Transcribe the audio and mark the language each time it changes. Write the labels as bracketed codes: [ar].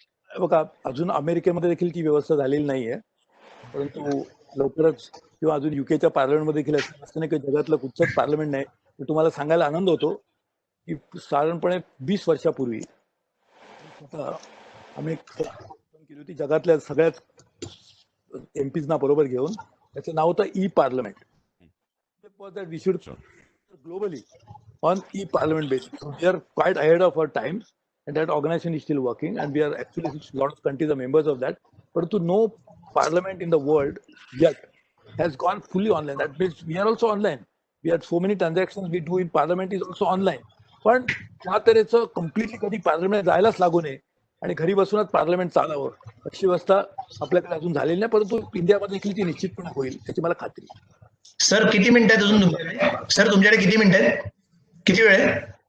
[mr] बघा, अजून अमेरिकेमध्ये देखील ती व्यवस्था झालेली नाहीये, परंतु लवकरच किंवा अजून युकेच्या पार्लमेंटमध्ये देखील असं नाही की जगातलं कुठचंच पार्लमेंट नाही. तुम्हाला सांगायला आनंद होतो की साधारणपणे 20 वर्षापूर्वी आम्ही केली होती जगातल्या सगळ्याच एमपीजना बरोबर घेऊन. त्याचं नाव होतं E parliament. [en] We should globally on E parliament basis. We are quite ahead of our time and that organization is still working and we are actually, lot of countries are members of that, but to no parliament in the world yet has gone fully online. That means we are also online. We have so many transactions we do in parliament is also online. [mr] पण त्या तऱ्हेचं completely कधी parliament जायलाच लागू नये आणि घरी बसूनच parliament चालावं अशी व्यवस्था आपल्याकडे अजून झालेली नाही, परंतु इंडियामध्ये देखील ती निश्चितपणे होईल याची मला खात्री आहे. सर किती मिनिटं आहेत अजून तुमच्याकडे? सर तुमच्याकडे किती मिनिटं आहेत? किती वेळ आहे?